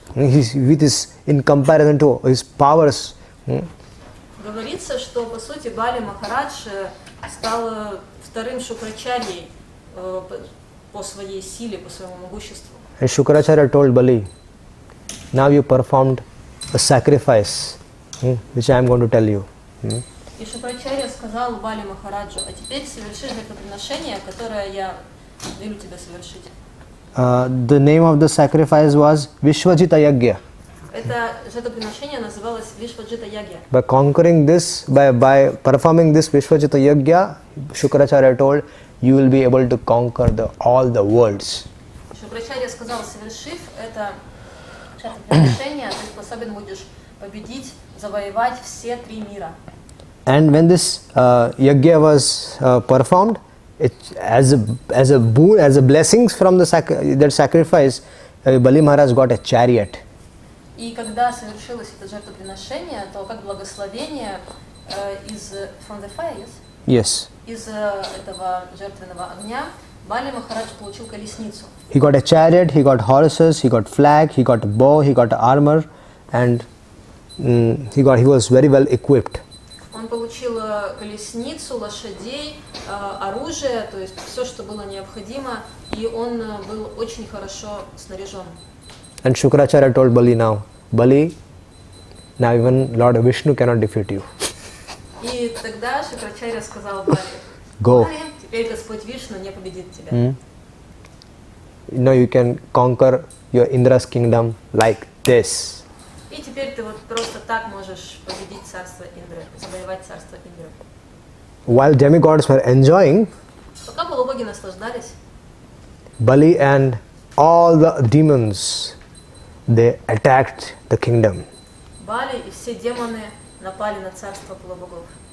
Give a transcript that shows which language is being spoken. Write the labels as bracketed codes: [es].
[en] In comparison to his powers. [ru] Говорится, что по сути Бали Махарадж стал вторым Шукрачарьей по своей силе, по своему могуществу. [en] And Shukracharya told Bali, now you performed a sacrifice, which I am going to tell you. [ru] И Шукрачарья сказал Бали Махараджу: а теперь соверши жертвоприношение, которое я велю тебе совершить. [en] The name of the sacrifice was Vishvajita Yagya. [ru] Это жертвоприношение называлось Вишваджита Ягья. [en] By conquering this, by performing this Vishvajita Yagya, Shukracharya told, you will be able to conquer all the worlds. [ru] Шукрачарья сказал: совершив это жертвоприношение, ты способен будешь победить, завоевать все три мира. [en] And when this Yagya was performed, as a boon, as a blessings from that sacrifice, Bali Maharaj got a chariot. [ru] И когда совершилось это жертвоприношение, то как благословение [en] from the fire, Yes. [ru] из этого жертвенного огня Бали Махарадж получил колесницу. [en] He got a chariot, he got horses, he got flag, he got a bow, he got armor, and he was very well equipped. [ru] Он получил колесницу, лошадей, оружие, то есть все, что было необходимо, и он был очень хорошо снаряжен. [en] And Shukracharya told Bali, now even Lord Vishnu cannot defeat you. [ru] И тогда Шукрачарья сказал Бали: [en] Go. [ru] Бали, теперь Господь Вишну не победит тебя. [en] Now you can conquer your Indra's kingdom like this. [ru] И теперь ты вот просто так можешь победить царство Индры, завоевать царство Индры. [en] While demigods were enjoying, [ru] Пока полубоги наслаждались, [en] Bali and all the demons, they attacked the kingdom. [ru] Бали и все демоны напали на царство полубогов.